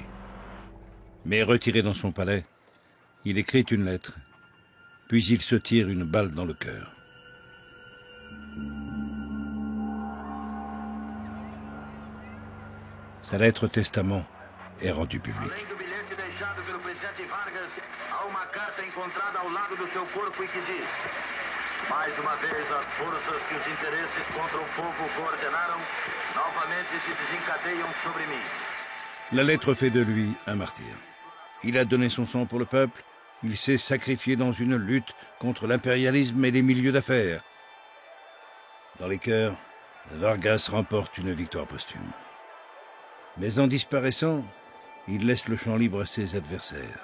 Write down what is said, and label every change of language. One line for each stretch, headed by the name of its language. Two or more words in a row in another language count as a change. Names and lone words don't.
French: Mais retiré dans son palais, il écrit une lettre, puis il se tire une balle dans le cœur. Sa lettre testament est rendue publique.
Portuguese: Mais uma vez, as forças que os interesses contra o povo coordenaram, novamente se desencadeiam sobre mim.
French: La lettre fait de lui un martyr. Il a donné son sang pour le peuple, il s'est sacrifié dans une lutte contre l'impérialisme et les milieux d'affaires. Dans les cœurs, Vargas remporte une victoire posthume. Mais en disparaissant, il laisse le champ libre à ses adversaires.